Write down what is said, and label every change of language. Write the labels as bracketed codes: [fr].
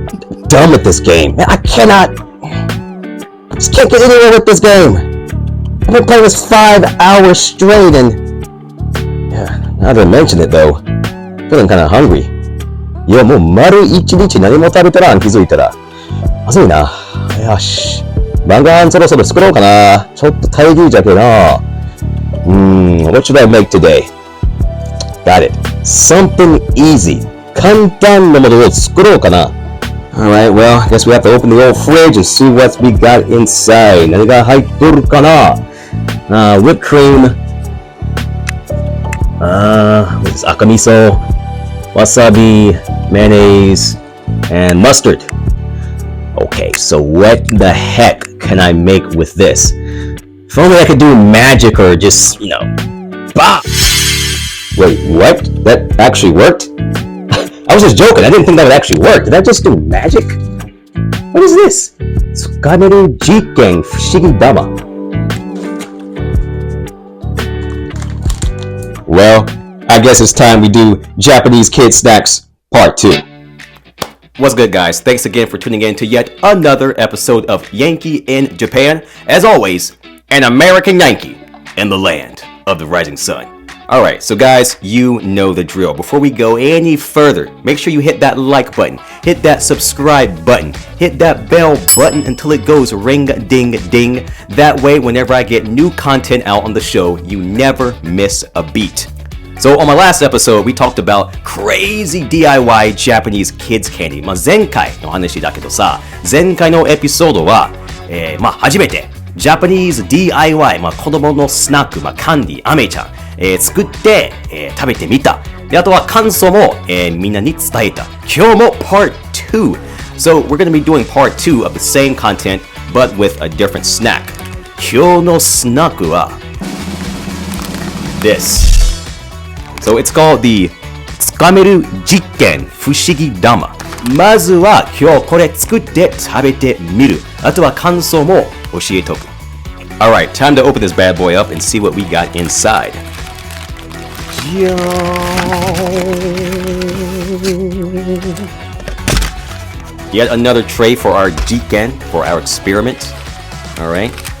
[en] I'm done with this game. Man, I just can't get anywhere with this game. I've been playing this 5 hours straight and... Yeah, now that I mention it though, feeling kind of hungry. [ja] いや、もう丸一日何も食べたらん気づいたら。まずいな。よし。晩ご飯そろそろ作ろうかな。ちょっと大牛じゃけな。 [en] What should I make today? Got it. Something easy. [ja] 簡単なものを作ろうかな。 [en] Alright, well, I guess we have to open the old fridge and see what we got inside. [ja] 何が入っとるかな。 [en] Whipped cream. What is this? Akamiso, wasabi, mayonnaise, and mustard. Okay, so what the heck can I make with this? If only I could do magic or just, bop! Wait, what? That actually worked? I was just joking. I didn't think that would actually work. Did I just do magic? What is this? [ja] つかめる実験不思議だま. [en] Well, I guess it's time we do Japanese Kid Snacks Part 2. What's good, guys? Thanks again for tuning in to yet another episode of Yankee in Japan. As always, an American Yankee in the land of the rising sun. Alright, so guys, you know the drill. Before we go any further, make sure you hit that like button, hit that subscribe button, hit that bell button until it goes ring ding ding. That way, whenever I get new content out on the show, you never miss a beat. So on my last episode, we talked about crazy DIY Japanese kids candy. [ja] 前回の話だけどさ、前回のエピソードは、初めて [en] Japanese DIY、 [ja] 子供のスナック、キャンディー、アメちゃん、作って、食べてみた。で、あとは感想も、みんなに伝えた。今日も Part 2. [en] So we're going to be doing Part 2 of the same content, but with a different snack. [ja] 今日のスナックは [en] this.So it's called the つかめる実験不思議だま。 [ja] まずは今日これ作って食べてみる。あとは感想も教えとく。 [en] Alright, time to open this bad boy up and see what we got inside. Yet another tray for our jiken, for our experiment. Alright.